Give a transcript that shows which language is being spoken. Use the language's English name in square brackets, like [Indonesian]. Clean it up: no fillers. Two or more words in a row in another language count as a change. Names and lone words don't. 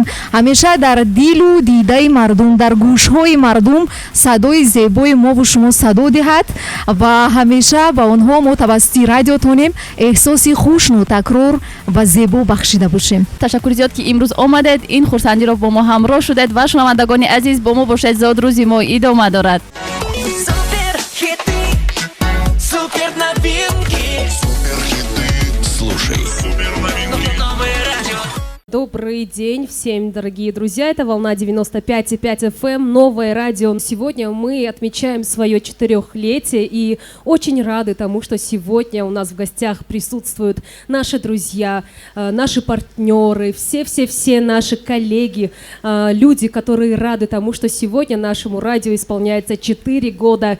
[Persian] همیشه در دل و دیده مردم، در گوش های مردم صدای زیبای ما و شما صدا دهد و همیشه با آنها ما توسط رادیو تونیم احساسی خوش و تکرار و زیبا بخشیده باشیم. تشکر زیاد که امروز آمدید، این خرسندی رو با ما همراه شدید و شنوندگان عزیز با ما باشید. زاد روزی ما ادامه دارد. [Russian] Добрый день всем, дорогие друзья. Это волна 95,5 FM, новое радио. Сегодня мы отмечаем свое 4-летие и очень рады тому, что сегодня у нас в гостях присутствуют наши друзья, наши партнеры, все наши коллеги, люди, которые рады тому, что сегодня нашему радио исполняется 4 года.